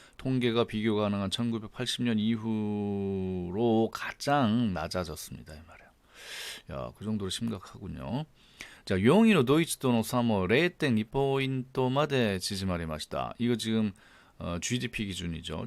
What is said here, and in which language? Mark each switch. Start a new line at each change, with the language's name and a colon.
Korean: 통계가 비교 가능한 1980년 이후로 가장 낮아졌습니다. 이 말이에요. 야, 그 정도로 심각하군요.
Japanese: 자, 4位の ドイツとの差も 0.2 포인트 まで縮まりました.
Korean: 이거 지금 GDP 기준이죠.